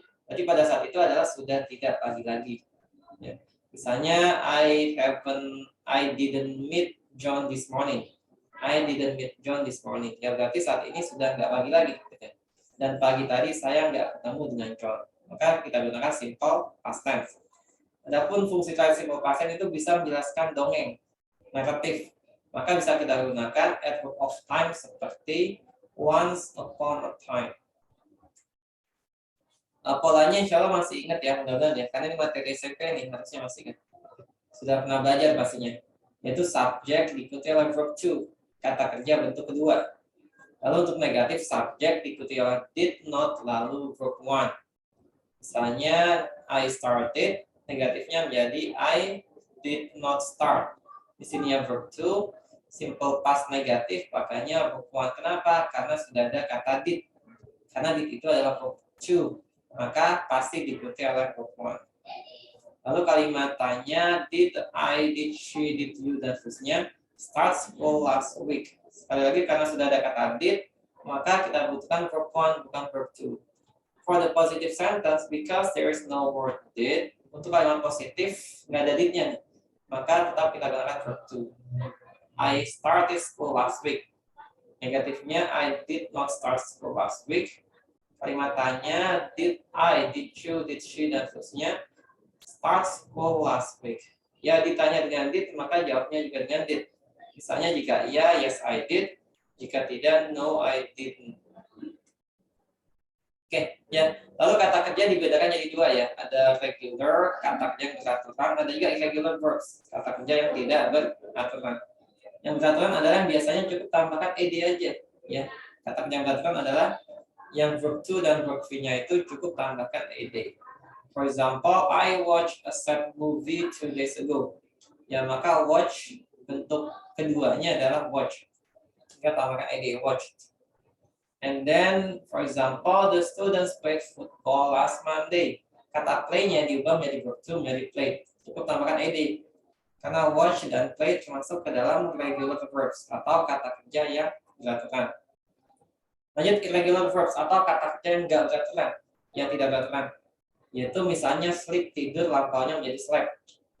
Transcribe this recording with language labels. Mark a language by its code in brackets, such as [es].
[id] Berarti pada saat itu adalah sudah tidak pagi lagi. Ya. [en] Misalnya I didn't meet John this morning. I didn't meet John this morning. [id] Ya berarti saat ini sudah nggak pagi lagi. Gitu. Dan pagi tadi saya nggak ketemu dengan John. Maka kita gunakan simple past tense. Adapun fungsi type simple past tense itu bisa menjelaskan dongeng, naratif. Maka bisa kita gunakan adverb of time seperti once upon a time. Polanya insya Allah masih ingat ya, mudah-mudahan ya. Karena ini materi SMP nih, harusnya masih ingat. Sudah pernah belajar pastinya. Yaitu subjek diikuti oleh verb to. Kata kerja bentuk kedua. Lalu untuk negatif, subjek diikuti oleh did not lalu verb one. Misalnya I started, negatifnya menjadi I did not start. Di sini ya verb to, simple past negatif, makanya verb one. Kenapa? Karena sudah ada kata did. Karena did itu adalah verb to, maka pasti diikuti oleh verb one. Lalu kalimat tanya did I, did she, did you, dan seterusnya starts for last week. Sekali lagi karena sudah ada kata did, maka kita butuhkan verb one bukan verb two. [en] For the positive sentence, because there is no word did, untuk kalimat positif nggak ada did-nya, maka tetap kita gunakan verb two. I started school last week. Negatifnya I did not start school last week. Kalimat tanya did I, did you, did she, dan seterusnya start school last week. [id] Ya ditanya dengan did, maka jawabnya juga dengan did. [en] Misalnya jika iya, yes I did. Jika tidak, no I didn't. [id] Oke, ya. Lalu kata kerja dibedakan jadi dua ya. Ada regular, kata kerja yang beraturan. Ada juga irregular verbs, kata kerja yang tidak beraturan. Yang beraturan adalah yang biasanya cukup tambahkan ed aja. Ya, kata kerja yang beraturan adalah yang verb to dan verb v-nya itu cukup tambahkan ed. [en] For example, I watched a sad movie 2 days ago. [id] Ya, maka watch bentuk keduanya adalah watch. Kita tambahkan ed watched. [en] And then, for example, the students played football last Monday. [id] Kata play-nya diubah menjadi verb to menjadi played. Cukup tambahkan ed. Karena watch dan play termasuk ke dalam regular verbs atau kata kerja yang beraturan. Lanjut irregular verbs atau kata kerja yang enggak beraturan, yang tidak beraturan. Yaitu misalnya sleep, tidur, lampaunya menjadi slept.